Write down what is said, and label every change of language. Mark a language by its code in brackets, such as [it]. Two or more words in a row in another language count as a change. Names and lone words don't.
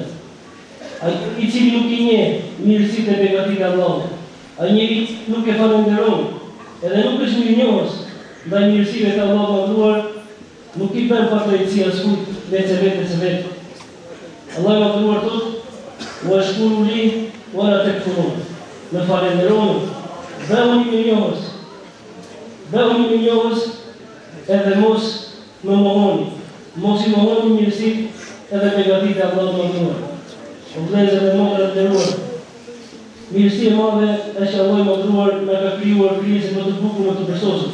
[sq] Ai i cili nuk i njeh mirësitë e begatitë e Allahut, ai njeri nuk e falenderon, edhe nuk është mirënjohës ndaj mirësive të Allahut madhruar, nuk i bën fatkeqësi askujt vetes së vet. Allah i madhruar thotë: [ar] "واشكروا لي ولا تكفرون." [sq] Në falenderoni, bëhuni mirënjohës. Bëhuni mirënjohës edhe mos më mohoni. Mos i mohoni mirësitë edhe begatitë e Allahut madhruar. O vëllezër dhe motra të nderuar, mirësia e madhe është që Allah i madhruar na ka krijuar krijesën më të bukur, më të besueshme.